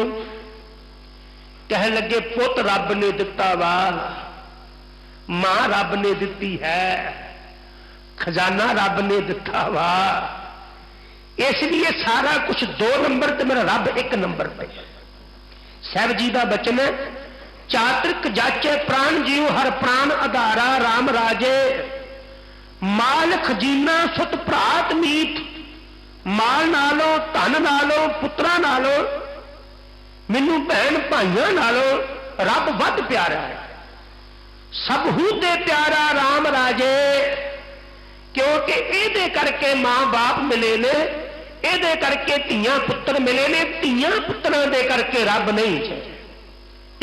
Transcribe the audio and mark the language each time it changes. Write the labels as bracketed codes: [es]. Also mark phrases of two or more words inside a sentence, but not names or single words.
[pa] ਕਹਿ ਲੱਗੇ ਪੁੱਤ ਰੱਬ ਨੇ ਦਿੱਤਾ ਵਾ, ਮਾਂ ਰੱਬ ਨੇ ਦਿੱਤੀ ਹੈ, ਖ਼ਜ਼ਾਨਾ ਰੱਬ ਨੇ ਦਿੱਤਾ ਵਾ, ਇਸਲਈ ਸਾਰਾ ਕੁਝ 2 ਨੰਬਰ ਤੇ ਮੇਰਾ ਰੱਬ 1 ਨੰਬਰ ਪੇ। ਸਾਹਿਬ ਜੀ ਕਾ ਬਚਨ ਹੈ, ਚਾਤ੍ਰਿਕ ਜਾਚੇ ਪ੍ਰਾਣ ਜੀਵ ਹਰਿ ਪ੍ਰਾਣ ਅਧਾਰਾ, ਰਾਮ ਰਾਜੇ ਮਾਲ ਖਜੀਨਾ ਸੁਤ ਭਰਾਤ ਮੀਤ। ਮਾਲ ਨਾਲੋਂ, ਧਨ ਨਾਲੋਂ, ਪੁੱਤਰਾਂ ਨਾਲੋਂ ਮੈਨੂੰ ਭੈਣ ਭਾਈਆਂ ਨਾਲੋਂ ਰੱਬ ਵੱਧ ਪਿਆਰਾ ਹੈ। ਸਭੂ ਤੇ ਪਿਆਰਾ ਰਾਮ ਰਾਜੇ, ਕਿਉਂਕਿ ਇਹਦੇ ਕਰਕੇ ਮਾਂ ਬਾਪ ਮਿਲੇ ਨੇ, ਇਹਦੇ ਕਰਕੇ ਧੀਆਂ ਪੁੱਤਰ ਮਿਲੇ ਨੇ, ਧੀਆਂ ਪੁੱਤਰਾਂ ਦੇ ਕਰਕੇ ਰੱਬ ਨਹੀਂ ਚਾਹੇ।